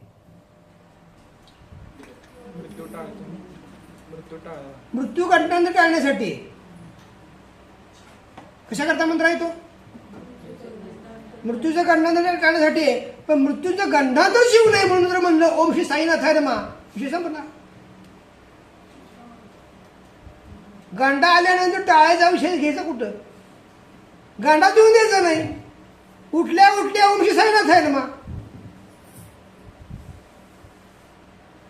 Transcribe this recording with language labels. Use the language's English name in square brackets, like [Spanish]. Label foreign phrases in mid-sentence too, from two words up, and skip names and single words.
[Marathi] मृत्यू गंडांतर टाळण्यासाठी. कशा करता मंत्र आहे तो? मृत्यूचं गंडांतर टाळण्यासाठी आहे. पण मृत्यूचं गंडांतर शिवू नये म्हणून जर म्हणलं [Sanskrit] ओम श्री साईनाथाय नमः, [Marathi] विषय संपला. गांडा आल्यानंतर टाळायचा विषय घ्यायचा कुठं? गांडा देऊन द्यायचा नाही. उठल्या उठल्या [Sanskrit] ओम श्री साईनाथाय नमः.